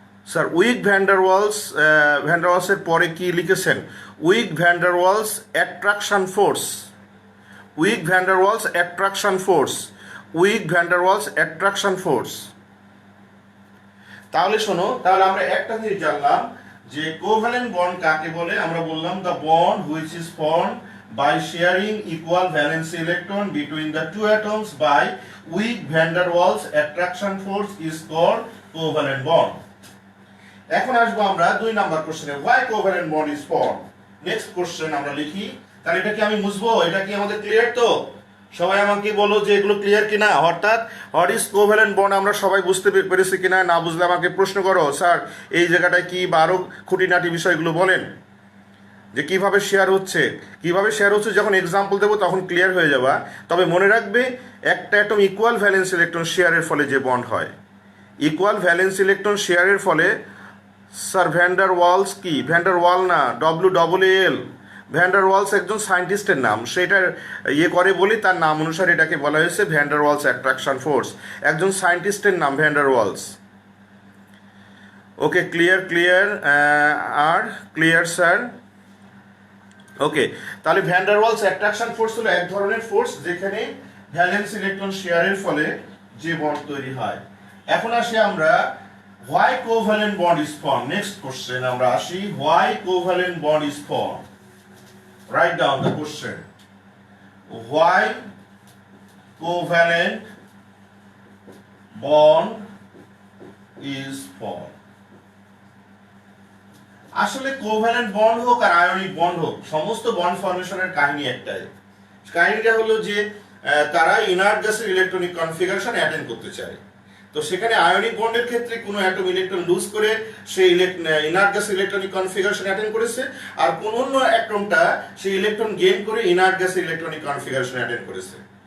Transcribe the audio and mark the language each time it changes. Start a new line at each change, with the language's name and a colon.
Bangla: Sir week ভ্যান্ডারওয়ালসের পরে কি লিখেছেন?
English: Weak van der Waals attraction force, weak van der Waals attraction force, weak van der Waals attraction force.
Bangla: তাহলে শোনো, তাহলে আমরা একটা জিনিস জানলাম যে কোভ্যালেন্ট বন্ড কাকে বলে। আমরা বললাম
English: The bond which is formed by sharing equal valence electron between the two atoms by weak van der Waals attraction force is called covalent bond.
Bangla: এখন আসবো আমরা 2 নাম্বার কোশ্চেনে,
English: why covalent bond is formed.
Bangla: Next question আমরা লিখি। তাহলে এটা কি আমি বুঝবো? এটা কি আমাদের ক্লিয়ার? তো সবাই আমাকে বলো যে এগুলো ক্লিয়ার কিনা। অর্থাৎ হোয়াট ইজ কোভ্যালেন্ট বন্ড আমরা সবাই বুঝতে পেরেছি কিনা, না বুঝলে আমাকে প্রশ্ন করো, স্যার এই জায়গাটায় কি বা আরো খুঁটিনাটি বিষয়গুলো বলেন যে কিভাবে শেয়ার হচ্ছে, কিভাবে শেয়ার হচ্ছে। যখন এক্সাম্পল দেবো তখন ক্লিয়ার হয়ে যাবা। তবে মনে রাখবে একটা অ্যাটম ইকুয়াল ভ্যালেন্স ইলেকট্রন শেয়ারের ফলে যে বন্ড হয়, ইকুয়াল ভ্যালেন্স ইলেকট্রন শেয়ারের ফলে স্যার ভ্যান ডার ওয়ালস কি, ভ্যান ডার ওয়াল না, WAAL, ভ্যান ডার ওয়ালস একজন সায়েন্টিস্টের নাম, সেটার ইয়ে করে বলি তার নাম অনুসারে এটাকে বলা হয়েছে van der Waals attraction force, একজন সায়েন্টিস্টের নাম ভ্যান ডার ওয়ালস। ওকে, ক্লিয়ার আর ক্লিয়ার স্যার। ওকে, তাহলে van der Waals attraction force হলো এক ধরনের ফোর্স যেখানে ভ্যালেন্স ইলেকট্রন শেয়ারের ফলে যে বন্ড তৈরি হয়। এখন আসি আমরা
English: why covalent bond is formed. Next question
Bangla: আমরা আসি,
English: why covalent bond is formed. Write down the question. Why covalent bond is formed.
Bangla: আসলে কোভ্যালেন্ট বন্ড হোক আর আয়নিক বন্ড হোক, সমস্ত বন্ড ফর্মেশনের কাহিনী একটাই। কাহিনীটা হলো যে তারা ইনার্ট গ্যাসের ইলেকট্রনিক কনফিগারেশন অ্যাটেন্ড করতে চায়। তো সেখানে আয়নিক বন্ডের ক্ষেত্রে কোনো অ্যাটম ইলেকট্রন লুজ করে সেই ইনার্ট গ্যাসের ইলেকট্রনিক কনফিগারেশন অ্যাটেন্ড করেছে, আর কোন অন্য অ্যাটমটা সেই ইলেকট্রন গেইন করে ইনার্ট গ্যাসের ইলেকট্রনিক কনফিগারেশন অ্যাটেন্ড করেছে।